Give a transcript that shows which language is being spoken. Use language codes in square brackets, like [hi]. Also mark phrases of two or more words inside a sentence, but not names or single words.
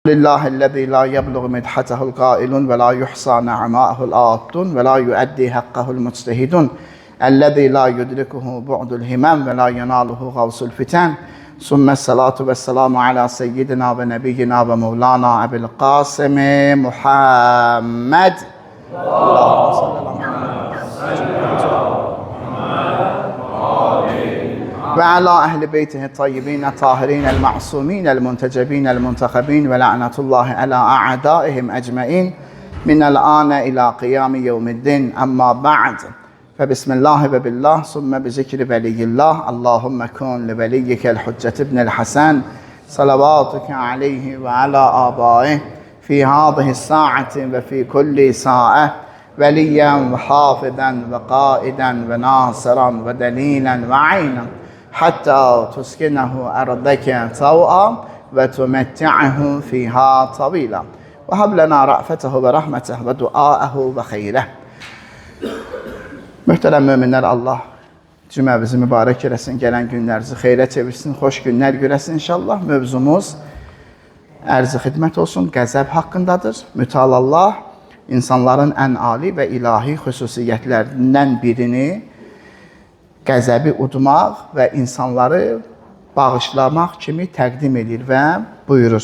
[ar] لله الذي لا يبلغ مدحته القائلون ولا يحصي نعماءه العادون ولا يؤدي حقه المجتهدون الذي لا يدركه بعد الهمم ولا يناله غوص الفطن. ثم الصلاة والسلام على سيدنا ونبينا ومولانا أبي القاسم محمد. اللهم صل على وعلى أهل بيته الطيبين الطاهرين المعصومين المنتجبين المنتخبين ولعنة الله على أعدائهم أجمعين من الآن إلى قيام يوم الدين أما بعد. بسم الله وبالله ثم بذكر ولي الله. اللهم كن لوليك الحجة ابن الحسن صلواتك عليه وعلى آبائه في هذه الساعة وفي كل ساعة وليا وحافظا وقائدا وناصرا ودليلا وعينا حتى تسكنه أرضك طوعا وتمتعه فيها طويلا وهب لنا رأفته ورحمته ودعاءه وخيره. [az] Möhtərəm möminlər, Allah cüməvizi mübarək eləsin, gələn günlərinizi xeyrə çevirsin, xoş günlər görəsin inşallah. Mövzumuz ərz-i xidmət olsun, qəzəb haqqındadır. Mütəallah insanların ən ali və ilahi xüsusiyyətlərindən birini qəzəbi udmaq və insanları bağışlamaq kimi təqdim edir və buyurur.